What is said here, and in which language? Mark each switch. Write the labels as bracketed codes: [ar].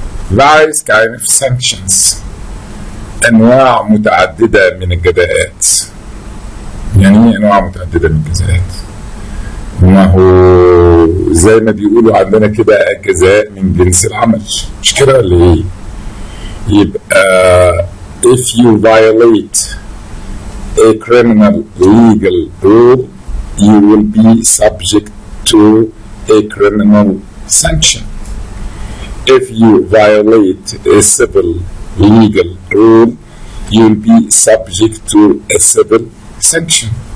[en] Various kind of sanctions. [ar] أنواع متعددة من الجزاءات. يعني أنواع متعددة من الجزاءات. ما هو زي ما بيقولوا عندنا كده الجزاء من جنس العمل، مش كده ولا إيه؟ يبقى [en] if you violate a criminal legal rule, you will be subject to a criminal sanction. If you violate a civil legal rule, you will be subject to a civil sanction.